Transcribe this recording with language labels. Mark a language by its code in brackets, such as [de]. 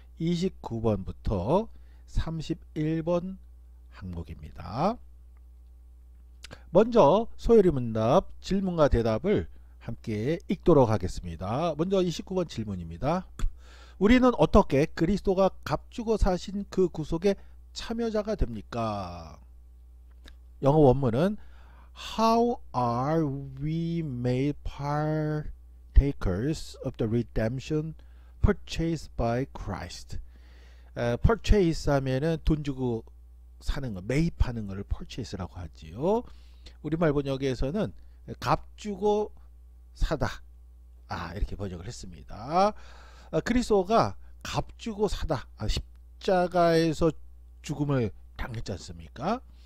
[ko] 29번부터 31번 항목입니다. 먼저 소요리 문답 질문과 대답을 함께 읽도록 하겠습니다. 먼저 29번 질문입니다. 우리는 어떻게 그리스도가 값주고 사신 그 구속의 참여자가 됩니까? 영어 원문은 [en] How are we made partakers of the redemption purchased by Christ? [ko] purchase 하면은 돈 주고 사는 거, 매입하는 것을 purchase라고 하지요. 우리말 번역에서는 값 주고 사다. 이렇게 번역을 했습니다. 그리스도가 값 주고 사다. 십자가에서 죽음을 당했지 않습니까?